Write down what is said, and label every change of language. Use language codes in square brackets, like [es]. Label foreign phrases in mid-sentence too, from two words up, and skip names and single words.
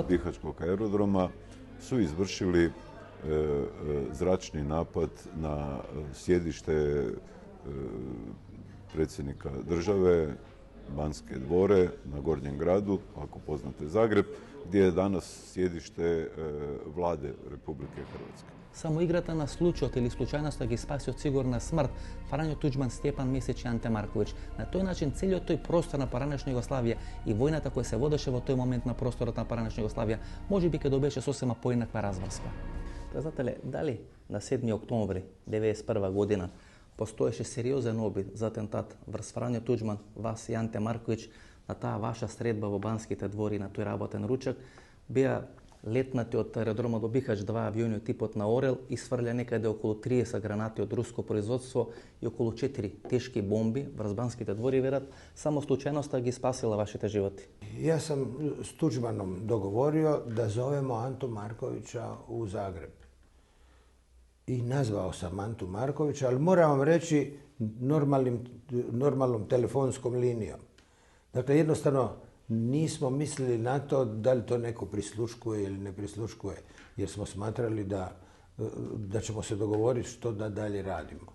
[hr] Sa Bihaćkog aerodroma su izvršili zračni napad na sjedište predsjednika države, Banske dvore na Gornjem gradu, ako poznate Zagreb, gdje je danas sjedište vlade Republike Hrvatske. [mk] Samo играта на случајот или случајноста ги спаси од сигурна смрт Фрањо Туџман, Стјепан Месич и Анте Марковиќ. На тој начин целиот тој простор на поранешна Југославија и војната која се водеше во тој момент на просторот на поранешна Југославија, можеби ќе добиеше сосема поинаква разврска. Казателе, дали на 7 октомври 1991 година постоеше сериозен обид за атентат врз Фрањо Туџман, вас и Анте Марковиќ на таа ваша средба во Банските двори на тој работен ручек, беа летнати од аеродромот до Бихаќ два авиони од типот на Орел и сврља некаде околу 30 гранати од руско производство и околу 4 тешки бомби врз Банските двори, верат, само случајноста ги спасила вашите животи. [hr] Ja sam s Tuđmanom dogovorio da zovemo Antu Markovića u Zagreb. I nazvao sam Antu Markovića, ali moram vam reći normalnom telefonskom linijom. Dakle, jednostavno nismo mislili na to da li to neko prisluškuje ili ne prisluškuje, jer smo smatrali da ćemo se dogovoriti što da dalje radimo.